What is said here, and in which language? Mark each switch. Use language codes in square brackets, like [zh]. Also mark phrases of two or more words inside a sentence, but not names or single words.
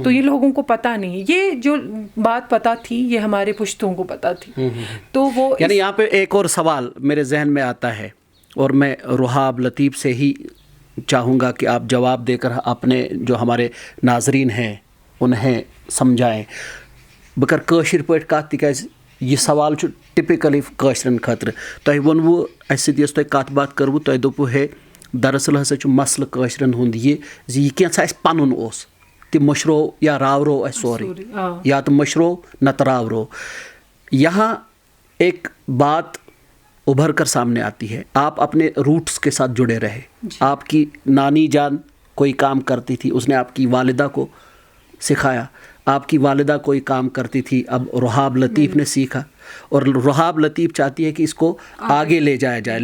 [hi] तो ये लोगों को पता नहीं है। ये जो बात पता थी, ये हमारे पुश्तों को पता थी। तो वो यानी यहाँ पे एक और सवाल मेरे जहन में आता है, और मैं रुहाब लतीफ़ से ही चाहूँगा कि आप जवाब देकर अपने जो हमारे नाजरीन हैं उन्हें समझाएं। [ks] बकर कशिर पे कत तिकाज ये सवाल टिपिकली कशरन खतर तुम वोनवु अस सत कत बात करवु तुम दोपु है दरअसल हसा मसल कशरन हुंद ये कैसा पनुन ओस ति मशरो या रावरो सोरी या तो मशरो नत रावरो। [hi] यहाँ एक बात उभर कर सामने आती है, आप अपने रूट्स के साथ जुड़े रहे। आपकी नानी जान कोई काम करती थी, उसने आपकी वालिदा को सिखाया, आपकी वालिदा कोई काम करती थी, अब रुहाब लतीफ़ ने सीखा, और रुहाब लतीफ़ चाहती है कि इसको आगे ले जाया जाए।